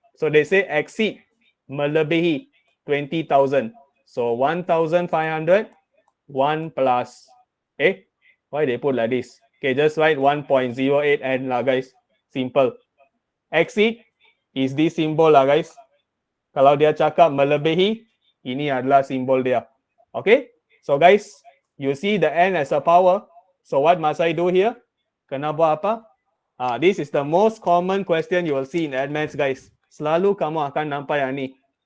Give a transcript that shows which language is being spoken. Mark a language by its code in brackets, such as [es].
[en] So they say exceed, melebihi 20,000. So 1,500, 1 plus. Why they put like this? Okay, just write 1.08 and lah, guys. Simple. Exceed is this symbol lah, guys. [ms] Kalau dia cakap melebihi, ini adalah simbol dia. [en] Okay? So guys, you see the n as a power. So what must I do here? [ms] Kena buat apa? [en] This is the most common question you will see in advanced, guys. [ms] Selalu kamu akan nampak yang ni.